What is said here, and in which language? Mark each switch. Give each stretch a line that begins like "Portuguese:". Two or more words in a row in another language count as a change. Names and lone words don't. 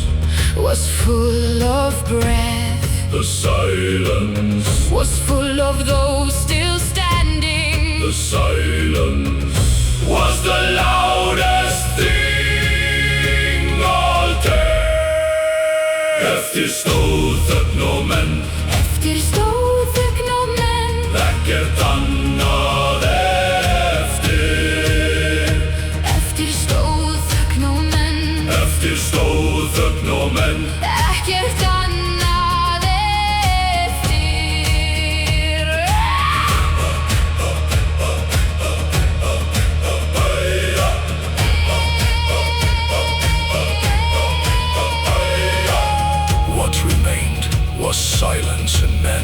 English: was full of breath. The silence was full of those still standing. The the silence was the loudest thing all day.
Icelandic: Eftir stóð þögn og menn, eftir stóð þögn og menn, ekkert annað eftir. eftir stóð þögn og menn, Eftir stóð þögn og menn, ekkert annað eftir.
English: what remained was silence and men.